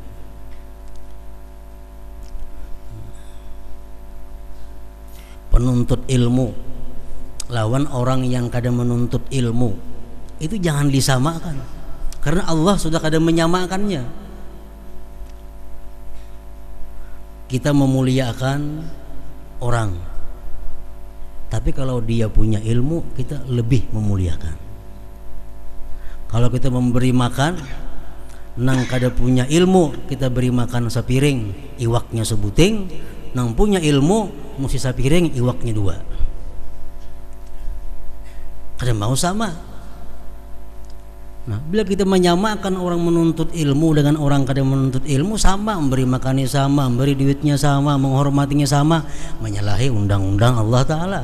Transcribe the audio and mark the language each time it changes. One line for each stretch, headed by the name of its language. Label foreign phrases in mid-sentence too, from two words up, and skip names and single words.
Banjar: Penuntut ilmu lawan orang yang kadang menuntut ilmu itu jangan disamakan, karena Allah sudah kadang menyamakannya. Kita memuliakan orang, tapi kalau dia punya ilmu kita lebih memuliakan. Kalau kita memberi makan nang kada punya ilmu, kita beri makan sepiring iwaknya sebuting, nang punya ilmu mesti sepiring iwaknya dua. Kada mau sama. Nah, bila kita menyamakan orang menuntut ilmu dengan orang kada menuntut ilmu, sama, memberi makannya sama, memberi duitnya sama, menghormatinya sama, menyalahi undang-undang Allah Ta'ala.